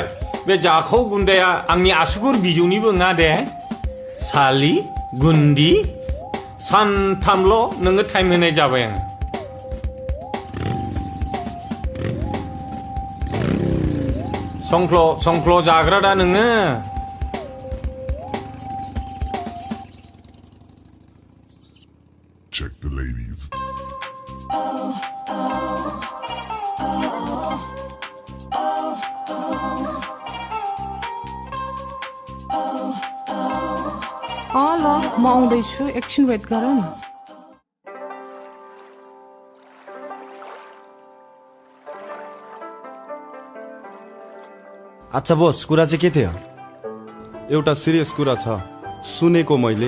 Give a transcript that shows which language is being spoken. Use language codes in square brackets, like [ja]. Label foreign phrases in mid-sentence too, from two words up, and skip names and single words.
[brx] बे जाखाव गुन्दाया आंनि आसुगुर बिजौनिबो नङा दे। सालि गुन्दि सानथामल' नोङो टाइम होनाय जाबाय आं। संख्ल जाग्रा दा नोङो। [en] Check the ladies. Ala, [ne] माउँदैछु एकछिन वेट गर न। अच्छा बोस, कुरा चाहिँ के थियो? एउटा सिरियस कुरा छ, सुनेको मैले।